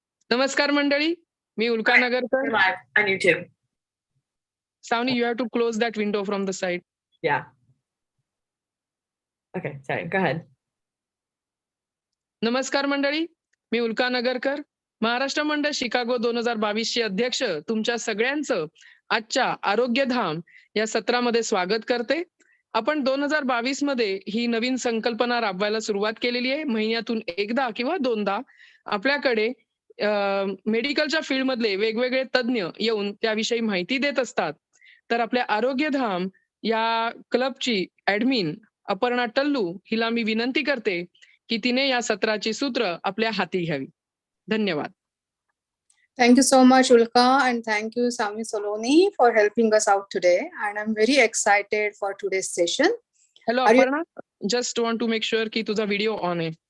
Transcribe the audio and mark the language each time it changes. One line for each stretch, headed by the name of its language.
Marathi: नमस्कार मंडळी, मी उल्का Nagarkar.
English: We're live on YouTube. Savni, you have to close that window from the side. Yeah. Okay, sorry, go ahead.
Marathi: नमस्कार मंडळी, मी उल्का नगरकर, महाराष्ट्र मंडळ Chicago 2022 चे अध्यक्ष तुमच्या सगळ्यांचं आजच्या आरोग्य धाम या सत्रामध्ये स्वागत करते. आपण 2022 मध्ये ही नवीन संकल्पना राबवायला सुरुवात केलेली आहे. महिन्यातून एकदा किंवा दोनदा आपल्याकडे मेडिकलच्या फील्डमधले वेगवेगळे तज्ज्ञ येऊन त्याविषयी माहिती देत असतात. तर आपल्या आरोग्य धाम या क्लबची ऍडमिन अपर्णा टल्लू हिला मी विनंती करते की तिने या सत्राची सूत्र आपल्या हाती घ्यावी. धन्यवाद.
English: Thank you so much, Ulka, and thank you, Sami Soloni, for helping us out today. And I'm very excited for today's session. Hello, Aparna. Just want to make sure
Marathi: ki तुझा व्हिडिओ ऑन आहे.